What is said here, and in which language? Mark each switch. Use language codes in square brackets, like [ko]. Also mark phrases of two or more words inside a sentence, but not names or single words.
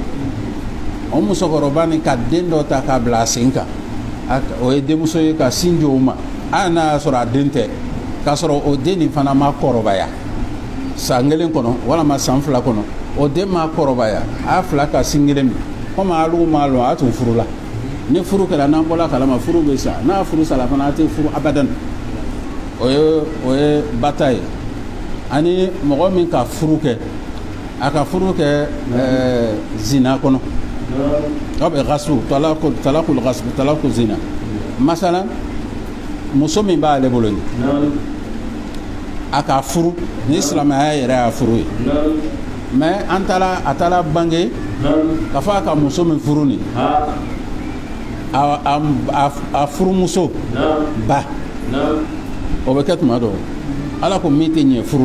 [bm] O musokɔrɔba ni ka den dɔ ta k'a bila a sen kan, o ye denmuso ye ka sin di o ma, hali n'a y'a sɔrɔ a den tɛ, k'a sɔrɔ o den nin fana ma kɔrɔbaya san 1 kɔnɔ walama san 2 kɔnɔ, o den ma kɔrɔbaya, a fila ka sin kelen min, komi alu m'a lɔn a tun furu la. Ni furu kɛra n'an bɔla kalama furu bɛ sa, n'a furu sala fana a tɛ furu abadan. O ye bata ye. Ani mɔgɔ min ka furu kɛ, a ka furu kɛ zina kɔnɔ. A bɛ gasu, talakul gasu, talakul zina. Masalan, muso min b'ale bolo ni, a ka furu ni silamɛya yɛrɛ y'a furu ye. Mais a taara bange k'a fɔ a ka muso min furu ni, a furumuso ba, o bɛ kɛ tuma dɔ ala ko min tɛ ɲɛ furu la.